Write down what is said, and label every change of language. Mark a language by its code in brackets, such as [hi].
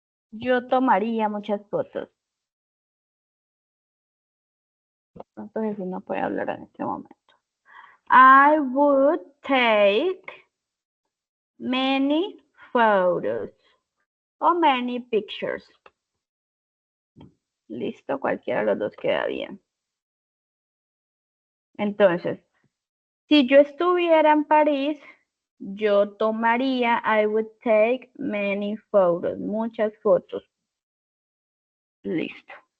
[es] Yo tomaría muchas fotos. Entonces no puede hablar en este momento. [en] I would take many photos o many pictures. [es] Listo, cualquiera de los dos queda bien. Entonces, si yo estuviera en París, yo tomaría, [en] I would take many photos, [es] muchas fotos. Listo.